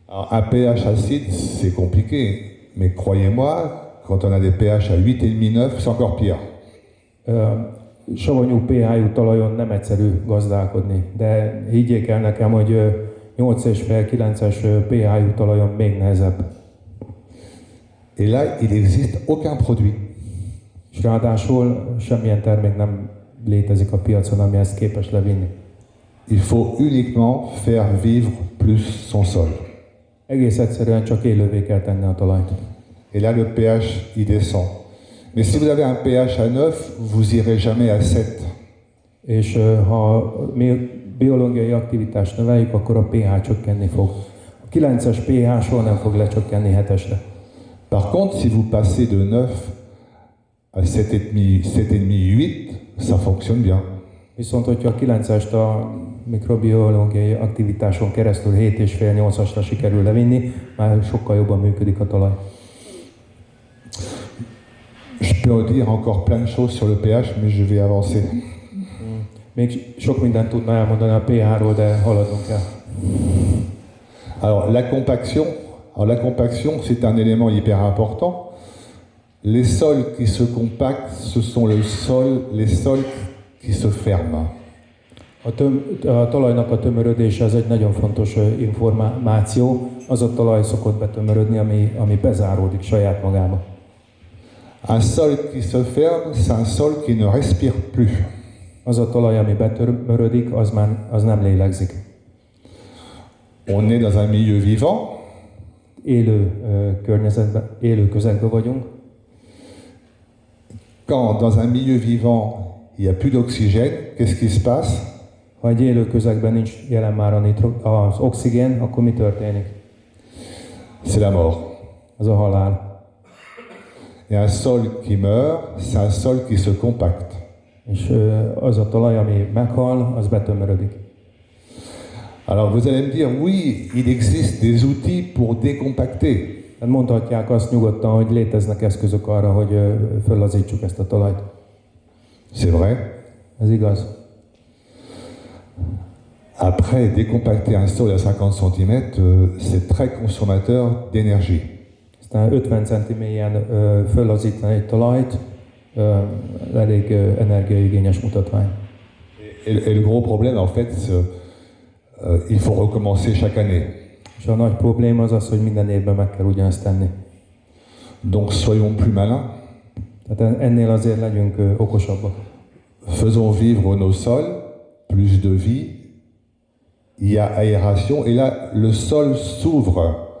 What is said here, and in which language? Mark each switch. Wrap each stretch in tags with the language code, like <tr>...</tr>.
<fr>Un pH acide, c'est compliqué, mais croyez-moi, quand on a des pH à 8,5-9, c'est encore pire.</fr> <hu>Savanyú pH-jú talajon nem egyszerű gazdálkodni, de higgyék el nekem, hogy 8,5-9-es pH-jú talajon még nehezebb.</hu> <fr>Et là, il n'existe aucun produit.</fr> <hu>És ráadásul semmilyen termék nem létezik a piacon, ami ezt képes levinni.</hu> <fr>Il faut uniquement faire vivre plus son sol.</fr> <hu>Egész egyszerűen csak élővé kell tenni a talajt.</hu> <fr>Et là, le pH, il descend. Mais si vous avez un pH à 9, vous irez jamais à 7.</fr> <hu>És ha mi biológiai aktivitást növeljük, akkor a pH csökkenni fog. A 9-es pH soha nem fog lecsökkenni 7-esre.</hu> <fr>Par contre, si vous passez de 9 à 7,5-8, ça fonctionne bien.</fr> <hu>Viszont, hogyha a 9-est a mikrobiológiai aktivitáson keresztül 7,5-8-asra sikerül levinni, már sokkal jobban működik a talaj.</hu> <fr>Je peux dire encore plein de choses sur le pH, mais je vais avancer.</fr> <hu>Még sok mindent tudna elmondani a pH-ról, de haladnunk kell.</hu> <fr>Alors, la compaction, c'est un élément hyper important. Les sols qui se compactent, ce sont les sols qui se ferment.</fr> <hu>A talajnak a tömörödése az egy nagyon fontos információ. Az a talaj szokott betömörödni, ami bezáródik saját magába.</hu> <fr>Un sol qui se ferme, c'est un sol qui ne respire plus.</fr> <hu>Az a talaj, ami betömörödik, az nem lélegzik.</hu> <fr>On est dans un milieu vivant.</fr> <hu>Élő környezetben, élő közegben vagyunk.</hu> <fr>Quand dans un milieu vivant, il n'y a plus d'oxygène, qu'est-ce qui se passe?</fr> <hu>Ha egy élő közegben nincs jelen már az oxigén, akkor mi történik?</hu> <fr>C'est la mort.</fr> <hu>Az a halál.</hu> <fr>Et un sol qui meurt, c'est un sol qui se compacte.</fr> <hu>És az a talaj, ami meghal, az betömörödik.</hu> <fr>Alors vous allez me dire, oui, il existe des outils pour décompacter.</fr> <hu>Tehát mondhatják azt nyugodtan, hogy léteznek eszközök arra, hogy föllazítsuk ezt a talajt.</hu> <fr>C'est vrai.</fr> <hu>Ez igaz.</hu> <fr>Après, décompacter un sol à 50 cm, c'est très consommateur d'énergie.</fr> <hu>Aztán 50 cm mélyen föllazítani egy talajt, elég energiaigényes mutatvány.</hu> <fr>Et le gros problème, en fait, il faut recommencer chaque année.</fr> <hu>És a nagy probléma az az, hogy minden évben meg kell ugyanezt tenni.</hu> <fr>Donc soyons plus malins.</fr> <hu>Tehát ennél azért legyünk okosabbak.</hu> <fr>Faisons vivre nos sols, plus de vie, il y a aération, et là, le sol s'ouvre.</fr>